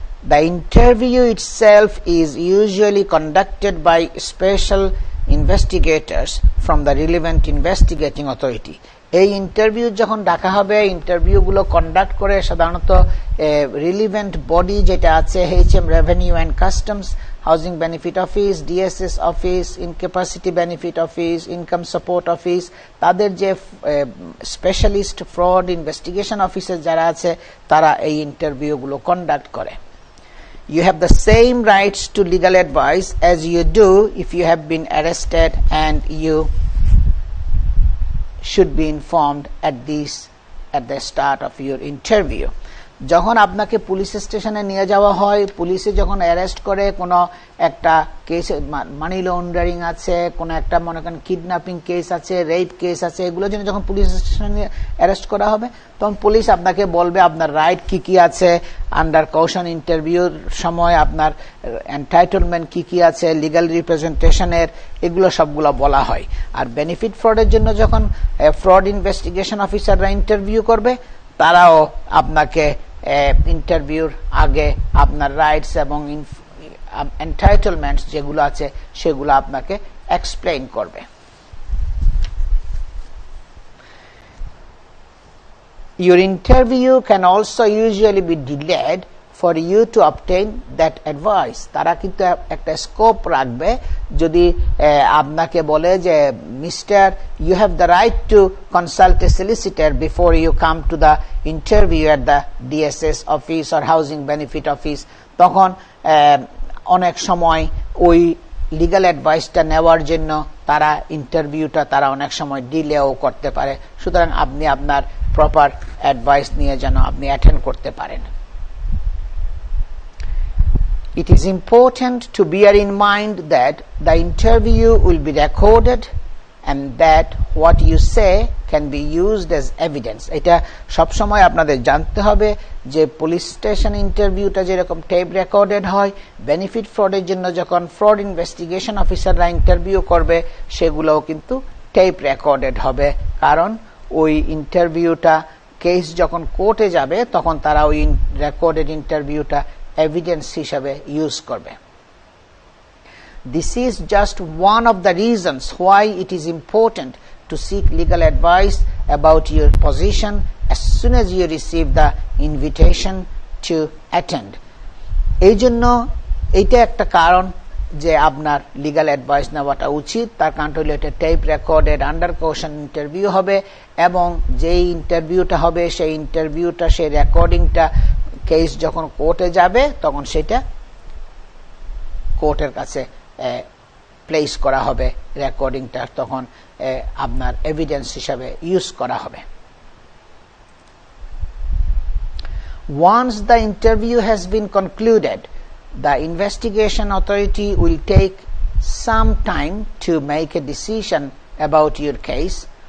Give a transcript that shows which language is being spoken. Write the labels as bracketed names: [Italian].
[English] The interview itself is usually conducted by special investigators from the relevant investigating authority. [Bangla] এই interview যখন ডাকা হবে ইন্টারভিউগুলো conduct করে সাধারণত রিলিভেন্ট বডি যেটা আছে HM revenue and customs, housing benefit office, DSS office, ইনক্যাপাসিটি benefit office, income support office, তাদের যে স্পেশালিস্ট ফ্রড ইনভেস্টিগেশন অফিসার যারা আছে তারা এই ইন্টারভিউগুলো কন্ডাক্ট করে। [English] You have the same rights to legal advice as you do if you have been arrested, and you should be informed at the start of your interview. [Bangla] যখন আপনাকে police স্টেশনে নিয়ে যাওয়া হয়, পুলিশে যখন অ্যারেস্ট করে কোনো একটা কেস, মানি লন্ডারিং আছে, কোনো একটা মনে করেন কিডন্যাপিং কেস আছে, রেপ কেস আছে, এগুলোর জন্য যখন পুলিশ স্টেশনে অ্যারেস্ট করা হবে তখন পুলিশ আপনাকে বলবে আপনার রাইট কি কি আছে, আন্ডার কশন ইন্টারভিউর সময় আপনার এন্টাইটলমেন্ট কি কি আছে, লিগ্যাল রিপ্রেজেন্টেশনের, এগুলো সবগুলো বলা হয়। আর বেনিফিট ফ্রডের জন্য যখন ফ্রড ইনভেস্টিগেশন অফিসাররা ইন্টারভিউ করবে তারাও আপনাকে ইন্টারভিউর আগে আপনার রাইটস এবং এন্টাইটলমেন্টস যেগুলো আছে সেগুলো আপনাকে এক্সপ্লেইন করবে। [English] Your interview can also usually be delayed for you to obtain that advice. [Bangla] তারা কিন্তু একটা স্কোপ রাখবে যদি আপনাকে বলে যে mister [English] you have the right to consult a solicitor before you come to the interview at the DSS office or housing benefit office, [Bangla] তখন অনেক সময় ওই লিগ্যাল অ্যাডভাইসটা নেওয়ার জন্য তারা ইন্টারভিউটা তারা অনেক সময় ডিলেও করতে পারে। সুতরাং আপনি আপনার প্রপার অ্যাডভাইস নিয়ে যেন আপনি অ্যাটেন্ড করতে পারেন। [English] It is important to bear in mind that the interview will be recorded and that what you say can be used as evidence. [Bangla] এটা সব সময় আপনাদের জানতে হবে যে পুলিশ স্টেশন ইন্টারভিউটা যেরকম টেপ রেকর্ডেড হয়, বেনিফিট ফ্রডের জন্য যখন ফ্রড ইনভেস্টিগেশন অফিসাররা ইন্টারভিউ করবে সেগুলোও কিন্তু টেপ রেকর্ডেড হবে, কারণ ওই ইন্টারভিউটা কেস যখন কোর্টে যাবে তখন তারা ওই রেকর্ডেড ইন্টারভিউটা এভিডেন্স হিসাবে ইউজ করবে। [English] This is just one of the reasons why it is important to seek legal advice about your position as soon as you receive the invitation to attend. [Bangla] এই জন্য এইটা একটা কারণ যে আপনার লিগ্যাল অ্যাডভাইস নেওয়াটা উচিত। তার কারণ হলো এটা টেপ রেকর্ডেড আন্ডার কোশন ইন্টারভিউ হবে এবং যেই ইন্টারভিউটা হবে সেই ইন্টারভিউটা সেই রেকর্ডিংটা কেস যখন কোর্টে যাবে তখন সেটা কোর্টের কাছে প্লেস করা হবে, রেকর্ডিংটা তখন আপনার এভিডেন্স হিসাবে ইউজ করা হবে। [English] Once the interview has been concluded, the investigation authority will take some time to make a decision about your case.